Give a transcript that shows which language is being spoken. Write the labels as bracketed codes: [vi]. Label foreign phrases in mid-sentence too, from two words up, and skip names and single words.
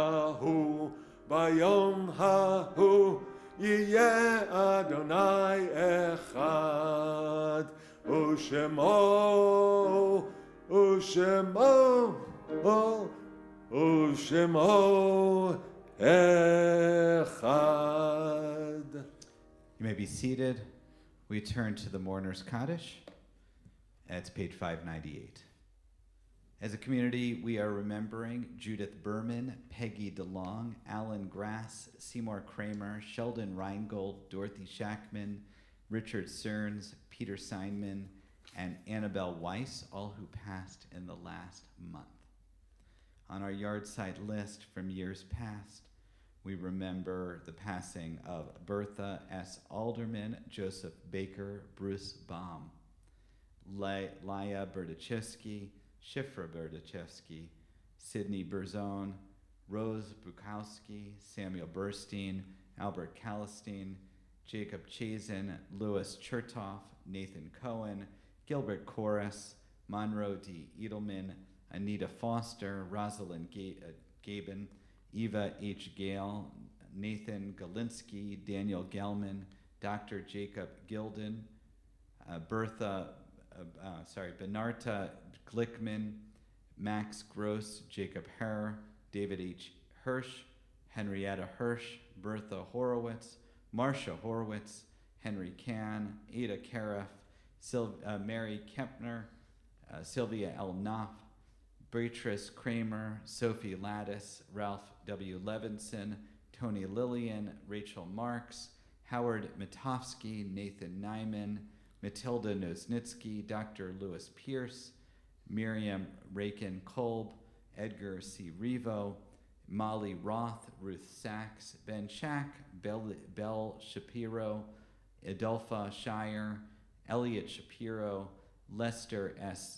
[he] ההוא יהיה יהוה אחד ושמו אחד. [en] You may be seated. We turn to the Mourner's Kaddish. It's page 598. As a community, we are remembering Judith Berman, Peggy DeLong, Alan Grass, Seymour Kramer, Sheldon Reingold, Dorothy Shackman, Richard Stearns, Peter Seinman, and Annabelle Weiss, all who passed in the last month. On our yard-site list from years past, we remember the passing of Bertha S. Alderman, Joseph Baker, Bruce Baum, Laya Berdichevsky, Shifra Berdichevsky, Sidney Berzone, Rose Bukowski, Samuel Burstein, Albert Kallistein, Jacob Chazen, Louis Chertoff, Nathan Cohen, Gilbert Corris, Monroe D. Edelman, Anita Foster, Rosalind Gaben, Eva H. Gale, Nathan Galinsky, Daniel Gelman, Dr. Jacob Gilden, Benarta Glickman, Max Gross, Jacob Herr, David H. Hirsch, Henrietta Hirsch, Bertha Horowitz, Marcia Horowitz, Henry Kahn, Ada Cariff, Mary Kempner, Sylvia L. Knopf, Beatrice Kramer, Sophie Lattis, Ralph W. Levinson, Tony Lillian, Rachel Marks, Howard Mitofsky, Nathan Nyman, Matilda Nosnitsky, Dr. Lewis Pierce, Miriam Rakin Kolb, Edgar C. Revo, Molly Roth, Ruth Sachs, Ben Shack, Belle Shapiro, Adolpha Shire, Elliot Shapiro, Lester S.